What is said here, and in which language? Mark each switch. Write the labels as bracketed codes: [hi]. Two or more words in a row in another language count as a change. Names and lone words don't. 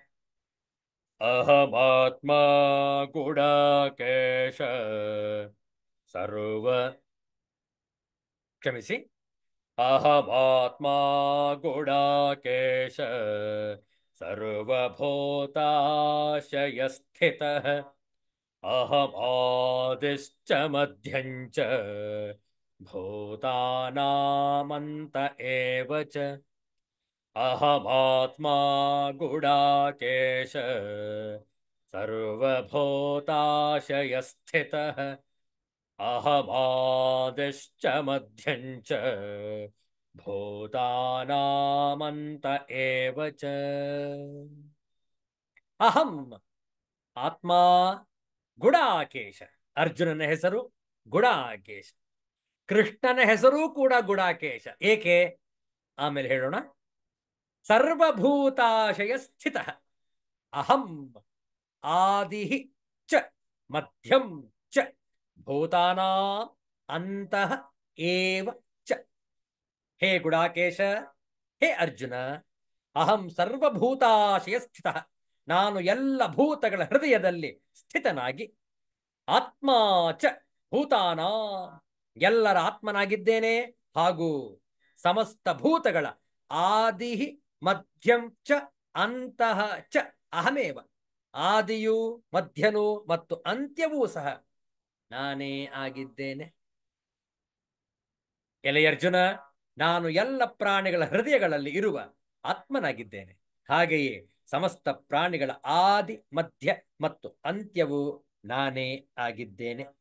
[sa] ಅಹಮಾತ್ಮ ಗುಡಾಕೇಶ ಸರ್ವ ಕ್ಷಮಿಸಿ ಅಹಮಾತ್ಮ ಗುಡಾಕೇಶ ಸರ್ವಭೂತಾಶಯಸ್ಥಿತಃ ಅಹಮಾದಿಶ್ಚ ಮಧ್ಯಂಚ ಭೂತಾನಾಮಂತ ಏವ ಚ. ಅಹಮಾತ್ಮ ಗುಡಾಕೇಶ ಸರ್ವಭೂತಾಶಯಸ್ಥಿತಃ ಅಹಮಾದಿಶ್ಚ ಮಧ್ಯಂಚ ಭೂತಾನಾಮಂತ ಏವ ಚ. ಅಹಂ ಆತ್ಮ ಗುಡಾಕೇಶ. [kn] ಅರ್ಜುನನ ಹೆಸರು ಗುಡಾಕೇಶ, ಕೃಷ್ಣನ ಹೆಸರೂ ಕೂಡ ಗುಡಾಕೇಶ. ಏಕೆ ಆಮೇಲೆ ಹೇಳೋಣ. [sa] ಸರ್ವಭೂತಾಶಯ ಸ್ಥಿತ ಅಹಂ ಆದಿ ಚ ಮಧ್ಯಂ ಚ ಭೂತಾನಾಂ ಅಂತಃ ಏವ ಚ. ಹೇ ಗುಡಾಕೇಶ, ಹೇ ಅರ್ಜುನ, ಅಹಂ ಸರ್ವಭೂತಾಶಯ ಸ್ಥಿತ, [kn] ನಾನು ಎಲ್ಲ ಭೂತಗಳ ಹೃದಯದಲ್ಲಿ ಸ್ಥಿತನಾಗಿ, [sa] ಆತ್ಮ ಚ ಭೂತಾನ, [kn] ಎಲ್ಲರ ಆತ್ಮನಾಗಿದ್ದೇನೆ, ಹಾಗೂ ಸಮಸ್ತ ಭೂತಗಳ ಆದಿ [sa] ಮಧ್ಯಂ ಚ ಅಂತಃ ಚ ಅಹಮೇವ, [kn] ಆದಿಯೂ ಮಧ್ಯನೂ ಮತ್ತು ಅಂತ್ಯವೂ ಸಹ ನಾನೇ ಆಗಿದ್ದೇನೆ. ಎಲೆ ಅರ್ಜುನ, ನಾನು ಎಲ್ಲ ಪ್ರಾಣಿಗಳ ಹೃದಯಗಳಲ್ಲಿ ಇರುವ ಆತ್ಮನಾಗಿದ್ದೇನೆ. ಹಾಗೆಯೇ ಸಮಸ್ತ ಪ್ರಾಣಿಗಳ ಆದಿ ಮಧ್ಯ ಮತ್ತು ಅಂತ್ಯವೂ ನಾನೇ ಆಗಿದ್ದೇನೆ.